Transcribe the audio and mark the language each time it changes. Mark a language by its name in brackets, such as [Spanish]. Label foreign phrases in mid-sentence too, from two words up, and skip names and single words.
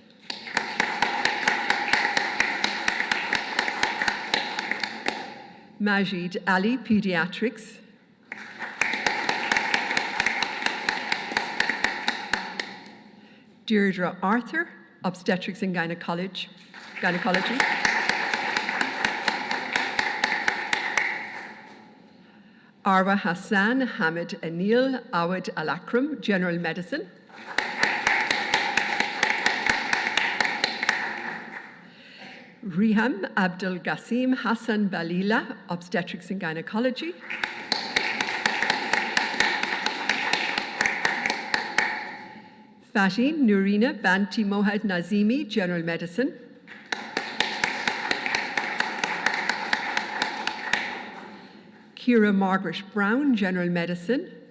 [English] Majid Ali, Pediatrics. Deirdre Arthur, Obstetrics and Gynecology. Arwa Hassan Hamid Anil Awad Al Akram, General Medicine. Riham Abdul Qasim Hassan Balila, Obstetrics and Gynecology. Fatih Nurina Banti Mohad Nazimi, General Medicine. Kira Margaret Brown, General Medicine.